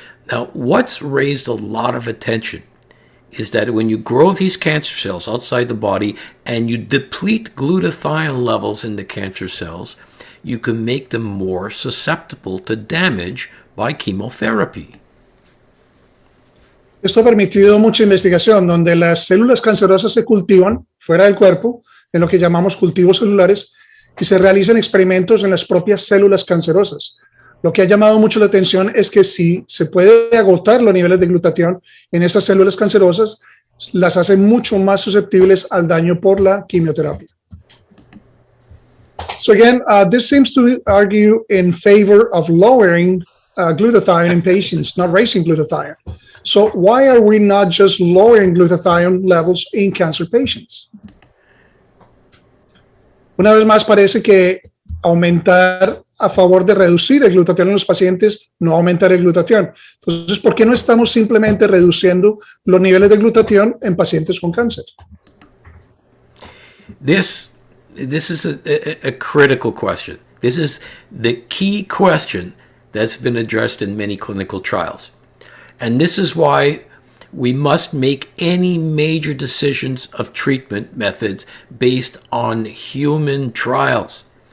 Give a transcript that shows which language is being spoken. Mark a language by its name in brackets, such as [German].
[English] Now, what's raised a lot of attention is that when you grow these cancer cells outside the body and you deplete glutathione levels in the cancer cells, you can make them more susceptible to damage by chemotherapy. [Spanish] Esto ha permitido mucha investigación donde las células cancerosas se cultivan fuera del cuerpo, en lo que llamamos cultivos celulares, y se realizan experimentos en las propias células cancerosas. Lo que ha llamado mucho la atención es que si se puede agotar los niveles de glutatión en esas células cancerosas, las hace mucho más susceptibles al daño por la quimioterapia. [English] So again, this seems to argue in favor of lowering glutathione in patients, not raising glutathione. So why are we not just lowering glutathione levels in cancer patients? [Spanish] Una vez más parece que aumentar a favor de reducir el glutatión en los pacientes, no aumentar el glutatión. Entonces, ¿por qué no estamos simplemente reduciendo los niveles de glutatión en pacientes con cáncer? [English] This is a critical question. This is the key question that's been addressed in many clinical trials. And this is why we must make any major decisions of treatment methods based on human trials.